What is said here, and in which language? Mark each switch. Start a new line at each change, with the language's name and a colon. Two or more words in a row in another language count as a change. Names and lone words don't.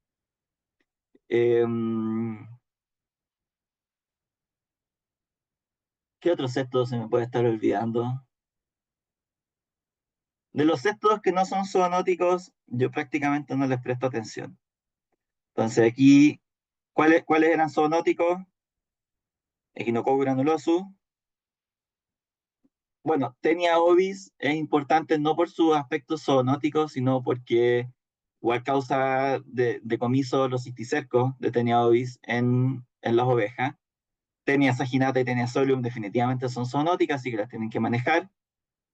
Spanish: ¿Qué otros cestos se me puede estar olvidando? De los cestos que no son zoonóticos, yo prácticamente no les presto atención. Entonces aquí, ¿cuáles eran zoonóticos? Echinococcus granulosus. Bueno, Tenia ovis es importante no por sus aspectos zoonóticos, sino porque igual causa decomiso los cisticercos de Tenia ovis en las ovejas. Tenia saginata y Tenia solium definitivamente son zoonóticas, así que las tienen que manejar.